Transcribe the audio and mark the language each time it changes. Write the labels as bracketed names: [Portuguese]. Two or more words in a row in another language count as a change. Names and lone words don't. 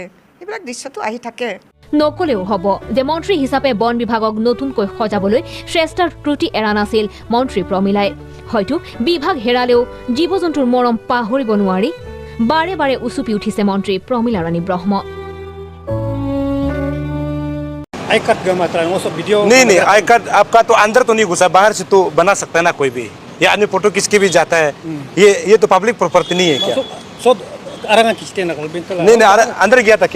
[Assamese] এইবিলাক দৃশ্যটো আহি থাকে। নকলেও হ'ব যে মন্ত্ৰী হিচাপে বন বিভাগক নতুনকৈ সজাবলৈ শ্ৰেষ্ঠাৰ ত্ৰুটি এৰা নাছিল মন্ত্ৰী প্ৰমিলাই। হয়তো বিভাগ হেৰালেও জীৱ জন্তুৰ মৰম পাহৰিব নোৱাৰি বাৰে বাৰে উচুপি উঠিছে মন্ত্ৰী প্ৰমিলা ৰাণী ব্ৰহ্ম। [Hindi] नहीं [English] I card [Hindi] आपका तो अंदर तो नहीं घुसा, बाहर से तो बना सकता है ना कोई भी। ये आदमी फोटो किसके भी जाता है, ये तो [English] public property [Hindi] नहीं है क्या? नहीं अंदर गया था क्या?